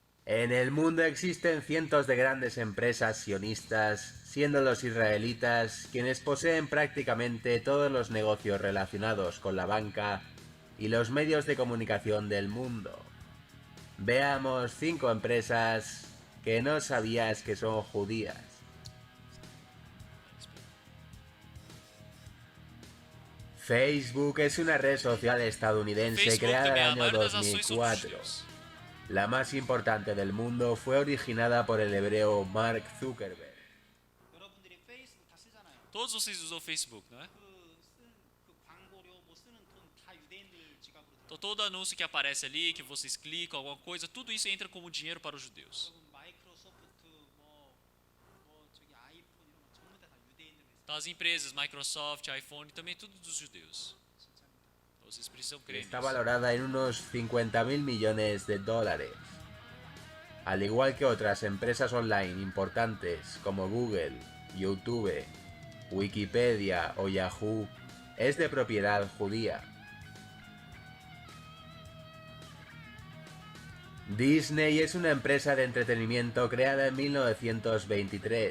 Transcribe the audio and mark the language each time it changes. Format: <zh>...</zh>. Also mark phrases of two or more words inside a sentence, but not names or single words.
<es>En el mundo existen cientos de grandes empresas sionistas, siendo los israelitas quienes poseen prácticamente todos los negocios relacionados con la banca y los medios de comunicación del mundo. Veamos 5 empresas que no sabías que son judías. Facebook es una red social estadounidense Facebook creada en</es> <pt>também,</pt> <es>el</es> <pt>a</pt> <es>año</es> <pt>maioria das ações são dos</pt> <es>2004.</es> <pt>judeus.</pt> <es>La más importante del mundo fue originada por el hebreo Mark Zuckerberg.</es> <ko>여러분들이 페이스북 다 쓰잖아요.</ko> <pt>Todos vocês usam o Facebook, não é?</pt> <ko>그 광고료 뭐 쓰는 돈 다 유대인들 지갑으로 들어.</ko> <pt>Então todo anúncio que aparece ali, que vocês clicam, alguma coisa, tudo isso entra como dinheiro para os judeus.</pt> <ko>여러분 마이크로소프트 뭐 저기 아이폰 이런 거 전부 다 유대인들 있어요.</ko> <pt>Então as empresas, Microsoft, iPhone, também tudo dos judeus. Então vocês precisam crer</pt> <es>Está</es> <pt>nisso.</pt> <es>valorada en unos 50.000 millones de dólares. Al igual que otras empresas online importantes como Google, YouTube, Wikipedia o Yahoo, es de propiedad judía. Disney es una empresa de entretenimiento creada en 1923.</es>